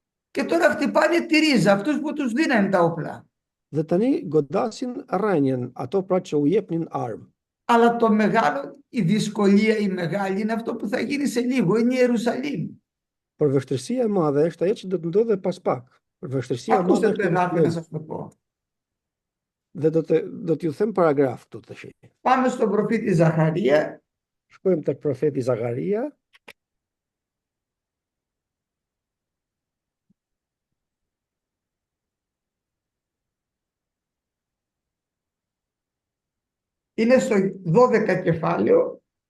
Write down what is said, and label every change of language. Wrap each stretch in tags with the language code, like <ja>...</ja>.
<el>και τώρα χτυπάνε τη Ρίζα, αυτούς που τους δίνανε τα όπλα.</el> <sq>dhe tani godasin rrënjen, ato pra që u jepnin armë.</sq> <el>Αλλά το μεγάλο, η δυσκολία η μεγάλη είναι αυτό που θα γίνει σε λίγο, είναι η Ιερουσαλήμ.</el> <sq>Por vështirësia e madhe është ajo që do të ndodhe pas pak. Por vështirësia e madhe</sq> <el>Ακούστε το</el> <sq>është</sq> <el>εδάφιο να σας το πω.</el> <sq>dhe do t'ju them paragraf këtu tash.</sq> <el>Πάμε στον προφήτη Ζαχαρία,</el> <sq>Shkojmë tek profeti Zakaria,</sq> <el>είναι στο 12 κεφάλαιο</el>